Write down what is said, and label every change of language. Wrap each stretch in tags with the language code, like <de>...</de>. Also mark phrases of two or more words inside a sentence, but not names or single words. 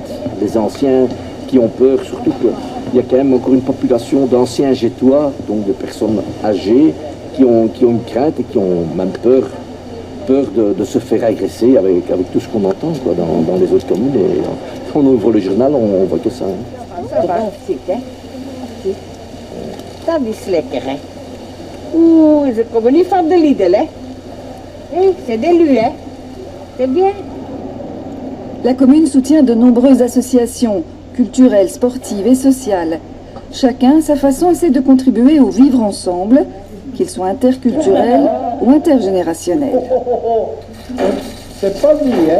<fr>Les anciens qui ont peur, surtout qu'il y a quand même encore une population d'anciens Jettois, donc de personnes âgées, qui ont une crainte et qui ont même peur de se faire agresser avec tout ce qu'on entend quoi, dans les autres communes. Et quand on ouvre le journal, on voit que ça. Ça va,</fr> <nl>dat is lekker, hè. Oeh, ze komen niet van de Lidl, hè. Hé,</nl> <fr>c'est de lui, hè. C'est bien. La commune soutient de nombreuses associations culturelles, sportives et sociales. Chacun, à sa façon, essaie de contribuer au vivre ensemble, qu'il soit interculturel ou intergénérationnel. C'est pas lui, hein.</fr>